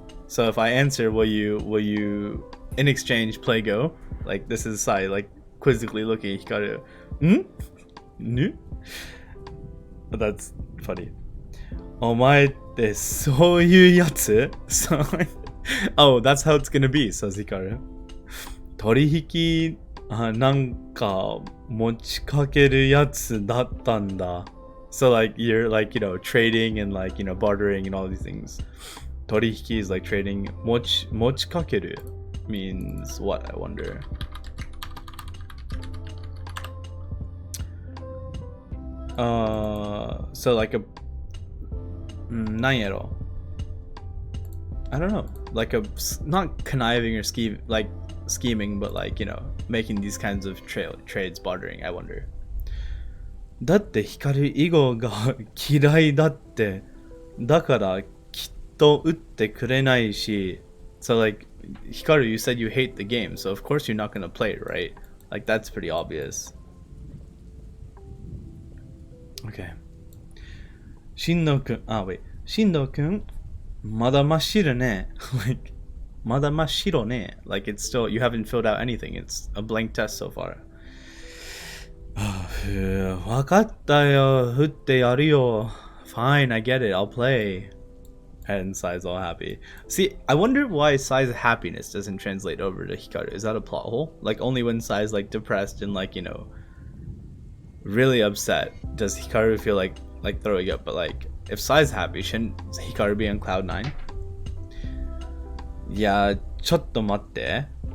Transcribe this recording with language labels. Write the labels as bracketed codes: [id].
[en] So if I answer, will you in exchange play Go? Like this is Sai like quizzically looking at Hikaru. No? That's funny. [ja] お前ってそういうやつ? [en] So, oh, that's how it's gonna be, says Hikaru. [ja] 取引なんか持ちかけるやつだったんだ. [en] So like you're like, you know, trading and like, you know, bartering and all these things. 取引 is like trading. 持ちかける means what, I wonder. So like a [ja] なんやろ [en] I don't know, like a not conniving or scheming, but like, you know, making these kinds of trades, bartering, I wonder. [ja] だって光囲碁が嫌いだって、だからきっと打ってくれないし。 [en] So like Hikaru, you said you hate the game, so of course you're not gonna play it, right? Like that's pretty obvious. Okay. 進藤くん、wait. [ja] 進藤くん、まだ真っ白ね。Like, まだ真っ白ね。 [en] Like it's still, you haven't filled out anything. It's a blank test so far. [ja] わかったよ。振ってやるよ。 [en] Fine, I get it. I'll play. And Sai's all happy. See, I wonder why Sai's happiness doesn't translate over to Hikaru. Is that a plot hole? Like, only when Sai's, like, depressed and, like, you know, really upset does Hikaru feel like throwing up. But, like, if Sai's happy, shouldn't Hikaru be on cloud 9? [ja] Yeah, ちょっと待って.